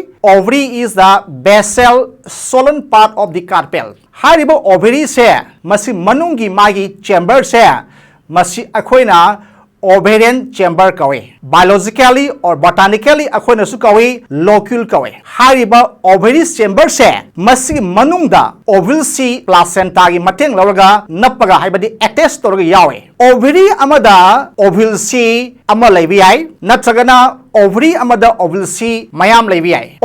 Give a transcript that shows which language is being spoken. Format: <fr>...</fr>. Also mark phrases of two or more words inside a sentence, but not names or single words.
<en>Ovary is the basal swollen part of the carpel.</en> <mni>Hariba ovary se masi manungi magi chamber se masi akhoina</mni> <en>ovarian chamber</en> <mni>kawe.</mni> <en>Biologically or botanically</en> <mni>akoina su kawe locule kawe. Hariba</mni> <en>ovary chamber</en> <mni>se masi manungda ovule si placenta gi mateng lauraga napaga haibadi attach torga yawe. Ovary amada ovule si ama laibi ai natragana ovary amada ovule si mayam laibi ai.</mni>